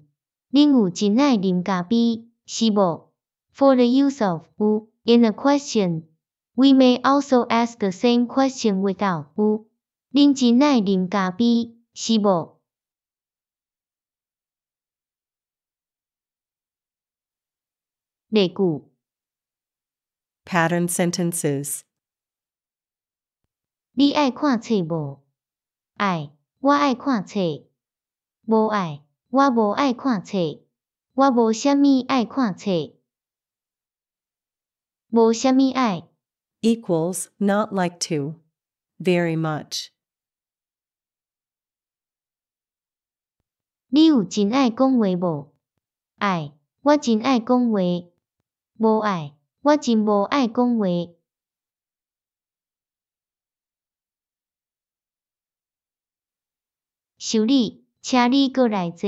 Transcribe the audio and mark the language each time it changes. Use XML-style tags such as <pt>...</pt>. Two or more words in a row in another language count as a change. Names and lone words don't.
<nan>恁有真爱啉咖啡，是无</nan> <en>？For the use of 有 in a question, we may also ask the same question without 有。</en> <nan>恁真爱啉咖啡，是无？例句</nan> <en>Pattern sentences.</en> <nan>你爱看册无？爱，我爱看册。无爱，我无爱看册。我无啥物爱看册。无啥物爱</nan> <en>Equals not like to. Very much.</en> <nan>你有真爱讲话无？爱，我真爱讲话。无爱，我真无爱讲话。修理，请你过来坐。</nan>